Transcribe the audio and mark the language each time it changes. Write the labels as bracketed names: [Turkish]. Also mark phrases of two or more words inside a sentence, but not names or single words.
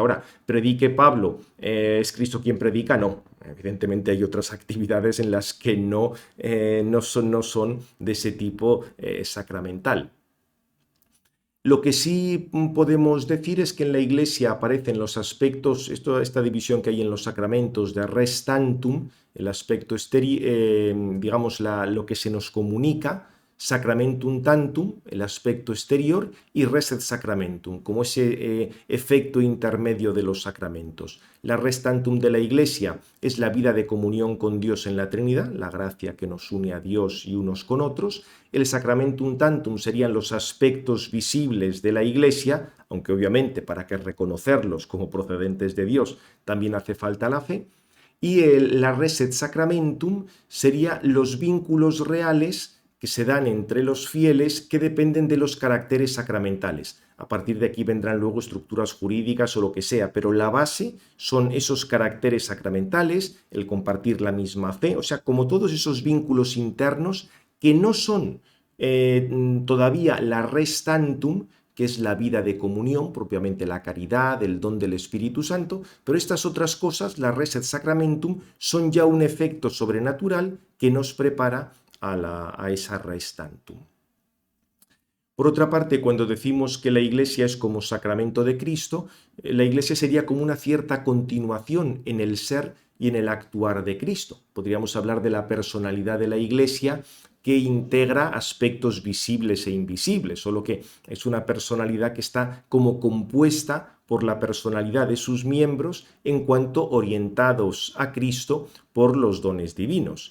[Spanish] Ahora, predique Pablo, es Cristo quien predica; no. Evidentemente hay otras actividades en las que no son de ese tipo sacramental. Lo que sí podemos decir es que en la Iglesia aparecen los aspectos, esta división que hay en los sacramentos de [Latin] res tantum, [Spanish] el aspecto digamos lo que se nos comunica, [Latin] sacramentum tantum, [Spanish] el aspecto exterior, y [Latin] res et sacramentum, [Spanish] como ese efecto intermedio de los sacramentos. La [Latin] res tantum [Spanish] de la Iglesia es la vida de comunión con Dios en la Trinidad, la gracia que nos une a Dios y unos con otros. El [Latin] sacramentum tantum [Spanish] serían los aspectos visibles de la Iglesia, aunque obviamente para que reconocerlos como procedentes de Dios también hace falta la fe. Y la [Latin] res et sacramentum [Spanish] sería los vínculos reales que se dan entre los fieles que dependen de los caracteres sacramentales. A partir de aquí vendrán luego estructuras jurídicas o lo que sea, pero la base son esos caracteres sacramentales, el compartir la misma fe, o sea, como todos esos vínculos internos que no son todavía la [Latin] res tantum, [Spanish] que es la vida de comunión, propiamente la caridad, el don del Espíritu Santo, pero estas otras cosas, la [Latin] res et sacramentum, [Spanish] son ya un efecto sobrenatural que nos prepara a esa [Latin] res tantum. [Spanish] Por otra parte, cuando decimos que la Iglesia es como sacramento de Cristo, la Iglesia sería como una cierta continuación en el ser y en el actuar de Cristo. Podríamos hablar de la personalidad de la Iglesia, que integra aspectos visibles e invisibles, solo que es una personalidad que está como compuesta por la personalidad de sus miembros en cuanto orientados a Cristo por los dones divinos.